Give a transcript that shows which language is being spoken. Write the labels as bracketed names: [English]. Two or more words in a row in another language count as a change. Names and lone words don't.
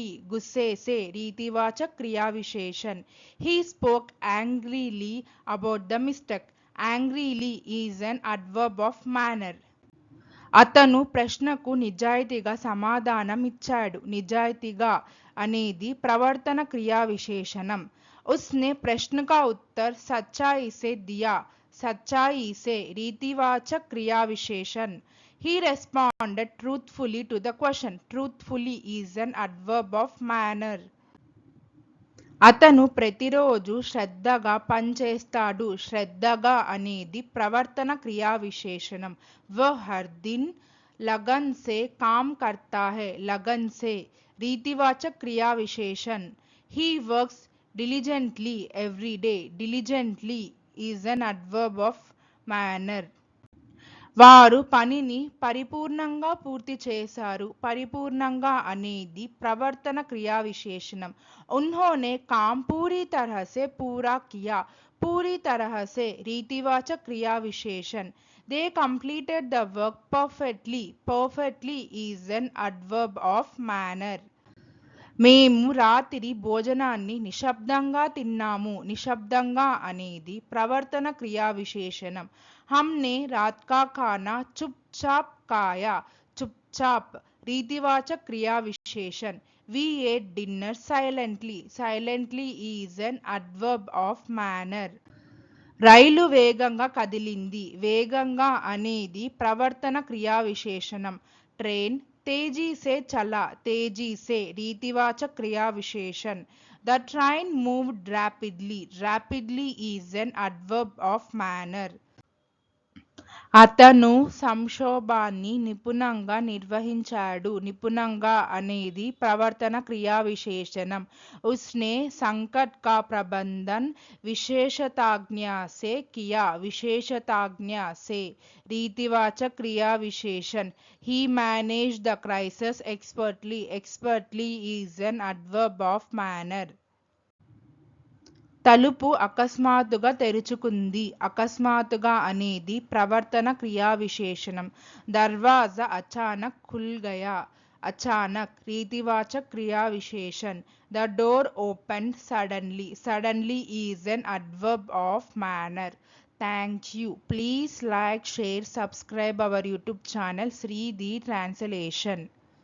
[Hindi] गुस्से से रीतिवाचक क्रिया विशेषण. [English] He spoke angrily about the mistake. Angrily is an adverb of manner. [Telugu] అతను ప్రశ్నకు నిజాయితీగా సమాధానం ఇచ్చాడు. నిజాయితీగా అనేది ప్రవర్తన క్రియా విశేషణం. [Hindi] उसने प्रश्न का उत्तर सच्चाई से दिया. सच्चाई से रीतिवाचक क्रिया विशेषण. [English] He responded truthfully to the question. Truthfully is an adverb of manner. [Telugu] అతను ప్రతిరోజు శ్రద్ధగా పనిచేస్తాడు. శ్రద్ధగా అనేది ప్రవర్తన క్రియా విశేషణం. [Hindi] वह हर दिन लगन से काम करता है. लगन से रीतिवाचक क्रिया विशेषण. [English] He works diligently every day. Diligently is an adverb of manner. [Telugu] వారు పనిని పరిపూర్ణంగా పూర్తి చేశారు. పరిపూర్ణంగా అనేది ప్రవర్తన క్రియా విశేషణం. [Hindi] उन्होंने काम पूरी तरह से पूरा किया. पूरी तरह से रीतिवाचक क्रिया विशेषण. [English] They completed the work perfectly. Perfectly is an adverb of manner. [Telugu] మేము రాత్రి భోజనాన్ని నిశ్శబ్దంగా తిన్నాము. నిశ్శబ్దంగా అనేది ప్రవర్తన క్రియా విశేషణం. [Hindi] हमने रात का खाना चुपचाप खाया. चुपचाप रीतिवाचक क्रिया विशेषण. [English] We ate dinner silently. Silently is an adverb of manner. [Telugu] రైలు వేగంగా కదిలింది. వేగంగా అనేది ప్రవర్తన క్రియా విశేషణం. [Hindi] ట్రైన్ तेजी से चला. तेजी से रीतिवाचक क्रिया विशेषण. [English] The train moved rapidly. Rapidly is an adverb of manner. [Telugu] అతను సంక్షోభాన్ని నిపుణంగా నిర్వహించాడు. నిపుణంగా అనేది ప్రవర్తన క్రియా విశేషణం. [Hindi] उसने संकट का प्रबंधन विशेषज्ञता से किया. विशेषज्ञता से रीतिवाचक क्रिया विशेषण. [English] He managed the crisis expertly. Expertly is an adverb of manner. [Telugu] తలుపు అకస్మాత్తుగా తెరుచుకుంది. అకస్మాత్తుగా అనేది ప్రవర్తన క్రియా విశేషణం. [Hindi] दरवाज़ा अचानक खुल गया. अचानक रीतिवाचक क्रिया विशेषण. [English] The door opened suddenly. Suddenly is an adverb of manner. Thank you. Please like, share, subscribe our YouTube channel Sri the Translation.